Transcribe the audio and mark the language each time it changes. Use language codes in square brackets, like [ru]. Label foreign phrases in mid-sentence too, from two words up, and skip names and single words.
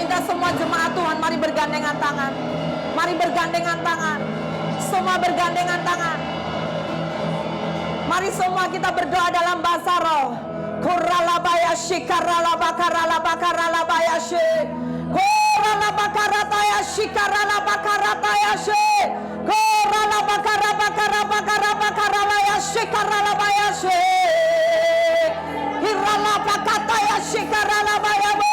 [id] semua jemaat Tuhan, mari bergandengan tangan. Mari bergandengan tangan. Semua bergandengan tangan. Mari semua kita berdoa dalam bahasa roh. Koralabayashi karalabakaralabakaralabayashi. Koralabakaratayasi karalabakaratayashi. Koralabakarabakarabakarabakaralabayashi karalabayashi. Hiralabakatayashi karalabayamu.